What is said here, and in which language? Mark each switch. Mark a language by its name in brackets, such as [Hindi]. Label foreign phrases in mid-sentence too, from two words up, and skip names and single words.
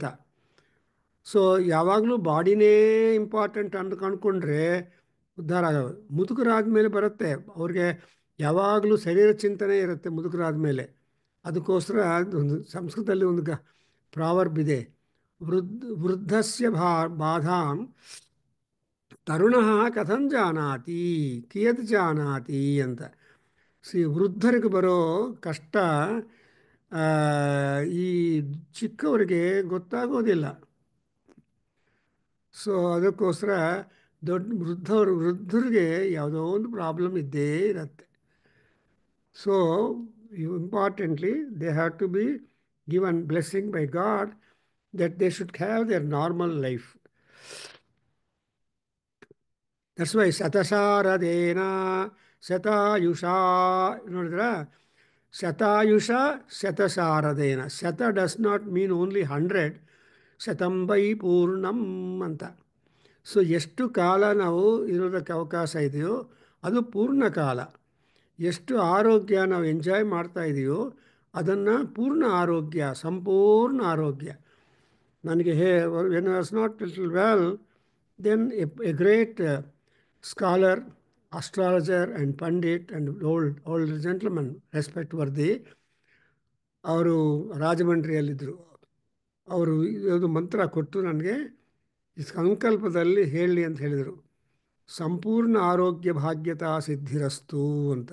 [Kannada] ಸೊ ಯಾವಾಗಲೂ [English] body important [Kannada] ಅಂತ ಅಂದ್ಕೊಂಡ್ರೆ ಉದ್ಧಾರ ಆಗೋದು. ಮುದುಕರಾದ್ಮೇಲೆ ಬರುತ್ತೆ, ಅವ್ರಿಗೆ ಯಾವಾಗಲೂ ಶರೀರ ಚಿಂತನೆ ಇರುತ್ತೆ ಮುದುಕರಾದ್ಮೇಲೆ. ಅದಕ್ಕೋಸ್ಕರ ಒಂದು ಸಂಸ್ಕೃತದಲ್ಲಿ ಒಂದು ಪ್ರಾವರ್ಬ್ ಇದೆ: [Sanskrit] ವೃದ್ಧಸ್ಯ ಬಾಧಾಂ ತರುಣಃ ಕಥಂ ಜಾನಾತಿ ಕಿಯತ್ ಜಾನಾತಿ [Kannada] ಅಂತ. ವೃದ್ಧರಿಗೆ ಬರೋ ಕಷ್ಟ ಈ ಚಿಕ್ಕವರಿಗೆ ಗೊತ್ತಾಗೋದಿಲ್ಲ. ಸೊ ಅದಕ್ಕೋಸ್ಕರ ವೃದ್ಧರಿಗೆ ಯಾವುದೋ ಒಂದು ಪ್ರಾಬ್ಲಮ್ ಇದ್ದೇ ಇರುತ್ತೆ. [English] ಸೊ importantly, they have to be given blessing by God that they should have their normal life. That's why [Sanskrit] शतशारदेन शतायुषा, [English] ನೋಡಿದ್ರಾ? [Sanskrit] शतायुषा शतशारदेन. [English] Sata does not mean only 100. [Sanskrit] ಶತಂಬೈ ಪೂರ್ಣಂ ಅಂತ. [Kannada] ಸೊ ಎಷ್ಟು ಕಾಲ ನಾವು ಇರೋದಕ್ಕೆ ಅವಕಾಶ ಇದೆಯೋ ಅದು ಪೂರ್ಣ ಕಾಲ. ಎಷ್ಟು ಆರೋಗ್ಯ ನಾವು ಎಂಜಾಯ್ ಮಾಡ್ತಾ ಇದೆಯೋ ಅದನ್ನು ಪೂರ್ಣ ಆರೋಗ್ಯ, ಸಂಪೂರ್ಣ ಆರೋಗ್ಯ. [English] ನನಗೆ when I was not little well, then a great scholar, astrologer and pandit and old gentleman, respect worthy, [Kannada] ಅವರು ರಾಜಮಂಡ್ರಿಯಲ್ಲಿದ್ದರು. ಅವರು ಇದು ಮಂತ್ರ ಕೊಟ್ಟು ನನಗೆ ಈ ಸಂಕಲ್ಪದಲ್ಲಿ ಹೇಳಿ ಅಂತ ಹೇಳಿದರು: [Sanskrit] ಸಂಪೂರ್ಣ ಆರೋಗ್ಯ ಭಾಗ್ಯತಾ ಸಿದ್ಧಿರಸ್ತು [Kannada] ಅಂತ.